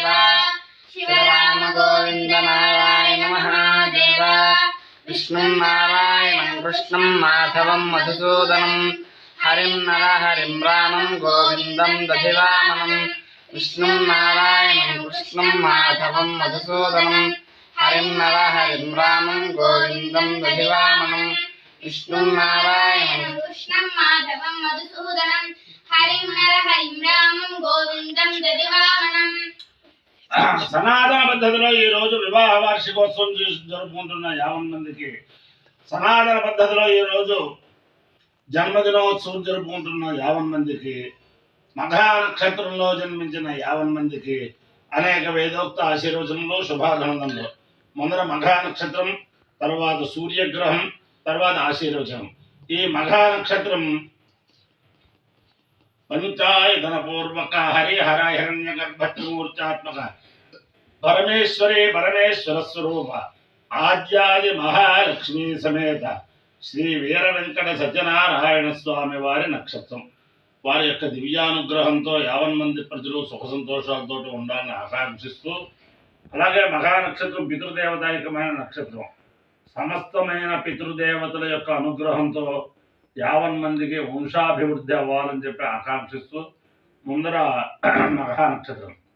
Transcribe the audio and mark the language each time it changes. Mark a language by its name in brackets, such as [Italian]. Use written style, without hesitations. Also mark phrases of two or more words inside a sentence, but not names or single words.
[Sanskrit] शिवराम गोविंद नारायण महादेव विष्णु नारायणं कृष्णं माधवं मधुसूदनं हरिं नरहरिं रामं गोविंदं दधिवामनं विष्णु नारायणं कृष्णं माधवं मधुसूदनं हरिं नरहरिं रामं गोविंदं दधिवामनं विष्णु नारायणं कृष्णं माधवं मधुसूदनं हरिं नरहरिं रामं गोविंदं दधिवामनं [Telugu] సనాతన పద్ధతిలో ఈ రోజు వివాహ వార్షికోత్సవం జరుపుకుంటున్న 50 మందికి సనాతన పద్ధతిలో ఈ రోజు జన్మదినోత్సవం జరుపుకుంటున్న 50 మందికి మఘా నక్షత్రంలో జన్మించిన 50 మందికి అనేక వేదోక్త ఆశీర్వచనలు శుభాభినందనలు. ముందర మఘా నక్షత్రం, తర్వాత సూర్యగ్రహం, తర్వాత ఆశీర్వచనం. ఈ మఘా నక్షత్రం [Sanskrit] पंचायतन पूर्वक हरिहर हिरण्यगर्भ त्रिमूर्त्यात्मक परमेश्वरे परमेश्वर स्वरूप आद्यादि महालक्ष्मी समेत श्री वीर वेंकट सत्यनारायण स्वामी वारी नक्षत्रम वारी [Telugu] యొక్క దివ్యానుగ్రహంతో 50 మంది ప్రజలు సుఖ సంతోషాలతో ఉండాలని ఆకాంక్షిస్తూ, అలాగే మఘా నక్షత్రం పితృదేవతాయకమైన నక్షత్రం, సమస్తమైన పితృదేవతల యొక్క అనుగ్రహంతో 50 మందికి వంశాభివృద్ధి అవ్వాలని చెప్పి ఆకాంక్షిస్తూ ముందర మఘా నక్షత్రం.